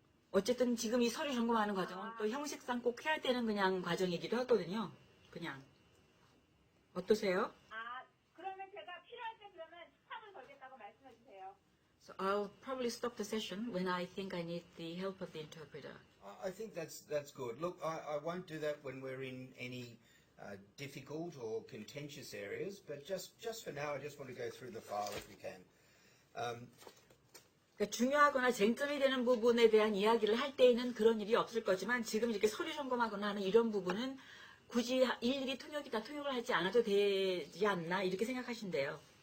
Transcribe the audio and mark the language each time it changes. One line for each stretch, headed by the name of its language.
Korean: 어쨌든 지금 이 서류 점검하는 과정은 또 형식상 꼭 해야 되는 그냥 과정이기도 하거든요. 그냥. 어떠세요? 그러면 제가 필요할 때 그러면 스탑을 걸겠다고 말씀해 주세요.
English: So I'll probably stop the session when I think I need the help of the interpreter. I think that's good. Look, I won't do that when we're in any difficult or contentious areas, but just for now, I just want to go through the file if we can.
Korean: 그러니까 중요하거나 쟁점이 되는 부분에 대한 이야기를 할 때에는 그런 일이 없을 거지만 지금 이렇게 서류 점검하거나 하는 이런 부분은 굳이 일일이 통역을 하지 않아도 되지 않나 이렇게 생각하신대요.